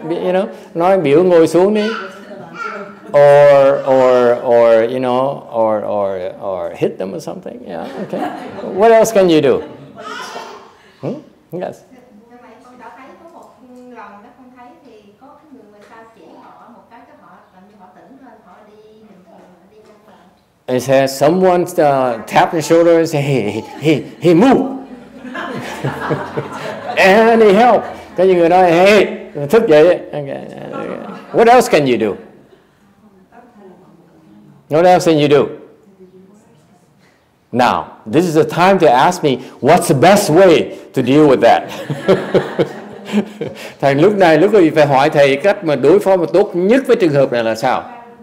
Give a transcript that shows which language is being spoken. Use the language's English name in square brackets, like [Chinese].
[English] You know, [Vietnamese] nói biểu ngồi xuống đi. [English] Or you know, or hit them or something. Yeah. Okay. What else can you do? Yes. [Vietnamese] Con đã thấy có một lần đó, con thấy thì có cái người ta chỉ họ một cái cho họ làm như họ tỉnh lên, họ đi bình thường, họ đi trong phòng. [English] It says someone tap the shoulder and say, hey, move. And he help. [Vietnamese] Có những người nói, hey, thức dậy. [English] Okay. What else can you do? What else can you do? Now, this is the time to ask me, what's the best way to deal with that? [Vietnamese] Thầy lúc này phải hỏi thầy cách mà đối phó mà tốt nhất với trường hợp này là sao?